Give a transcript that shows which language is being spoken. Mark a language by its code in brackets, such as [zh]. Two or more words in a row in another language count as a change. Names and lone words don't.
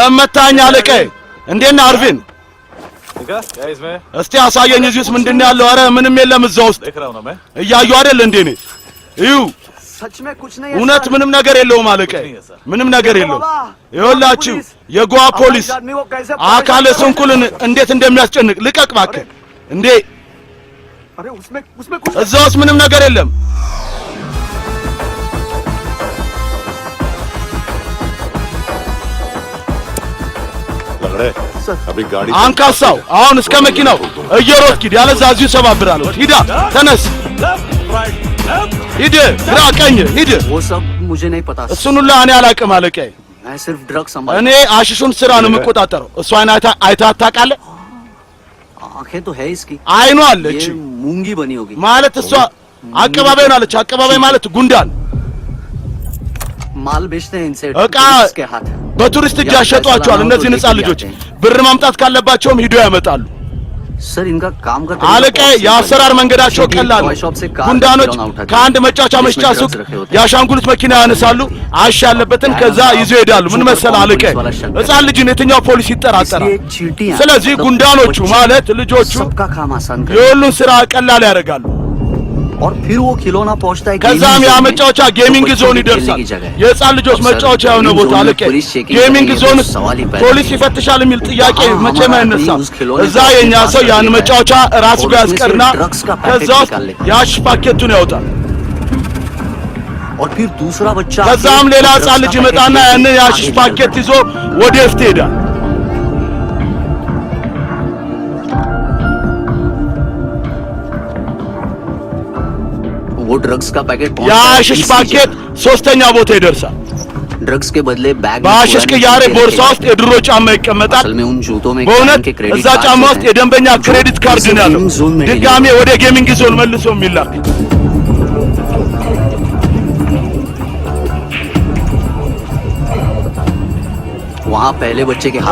[am] ለመታኝ አለቀይ እንዴት ነህ አርቪን [hi] देखा क्या इसमें [am] እስቲ አሳየኝ እዚህ ውስጥ ምንድነው ያለው አረ ምንም የለም እዛ ውስጥ [hi] देख रहा हूं ना मैं [am] እያዩ አይደል እንዴ ነኝ እዩ [hi] सच में कुछ नहीं [am] እውነት ምንም ነገር የለውም አለቀይ ምንም ነገር የለውም ይኸውላችሁ የጎዋ ፖሊስ አካለ ስንኩልን እንዴት እንደሚያስጨንቅ ልቀቅ እባክህ እንዴ [hi] अरे उसमें कुछ [am] እዛ ውስጥ ምንም ነገር የለም [hi] लग अभी गाड़ी [am] አንካሳው አሁን እስከ መኪናው እየሮጥክ ሂድ ያለዛ እዚሁ ሰባብራለሁ ሂዳ ተነስ ሂድ ግራ ቀኝ ሂድ [hi] वो सब मुझे नहीं पता [am] እሱን ሁሉ እኔ አላውቅም አለቀይ [hi] मैं सिर्फ ड्रग्स संभाल [am] እኔ አሽሹን ስራ ነው የምቆጣጠረው። እሷን አይታ ታውቃለህ? [hi] आंखें तो है इसकी [am] አይኗ አለች [hi] ये मूंगी बनी होगी [am] ማለት እሷ አቀባባይ ነው አለች። አቀባባይ ማለት ጉንዳን [hi] माल बेचते हैं इनसे [am] እቃ [hi] के हाथ [am] በቱሪስት እጅ ያሸጧቸዋል። እነዚህ ህጻን ልጆች ብር ማምጣት ካለባቸውም ሂዶ ያመጣሉ። [hi] सर इनका काम का [am] አለቃ የአሰራር መንገዳቸው ቀላል ነው። ጉንዳኖች ከአንድ መጫወቻ መሸጫ ሱቅ የአሻንጉሊት መኪና ያነሳሉ፣ አሽ ያለበትን ከዛ ይዞ ይሄዳሉ። ምን መሰለህ አለቃ፣ ህጻን ልጅን የትኛው ፖሊስ ይጠራጠራል? ስለዚህ ጉንዳኖቹ ማለት ልጆቹ [hi] सबका काम आसान कर [am] የሁሉን ስራ ቀላል ያደርጋሉ። [hi] और फिर वो खिलौना पहुंचता है [am] ከዛም ያ መጫወቻ ጌሚንግ ዞን ይደርሳል። የህፃን ልጆች መጫወቻ የሆነ ቦታ አለቀ። ጌሚንግ ዞን ፖሊስ ይፈትሻል የሚል ጥያቄ መቼም አይነሳም። እዛ የኛ ሰው ያን መጫወቻ ራሱ ጋር ያስቀርና ከዛ ውስጥ የአሽ ፓኬቱን ያወጣል። [hi] और फिर दूसरा बच्चा [am] ከዛም ሌላ ህፃን ልጅ ይመጣና ያንን የአሽ ፓኬት ይዞ ወደ ፍት ይሄዳል። [hi] वो ड्रग्स का पैकेट [am] የአሽሽ ፓኬት ሶስተኛ ቦታ ይደርሳል። [hi] ड्रग्स के बदले बैग [am] በአሽሽ ቅያሬ ቦርሳ ውስጥ የድሮ ጫማ ይቀመጣል። [hi] असल में उन जूतों में [am] በእውነት [hi] के क्रेडिट [am] እዛ ጫማ ውስጥ የደንበኛ ክሬዲት ካርድ ነው ያለው። ድጋሜ ወደ ጌሚንግ ዞን መልሶ የሚላክ [hi] वहाँ पहले बच्चे के हाथ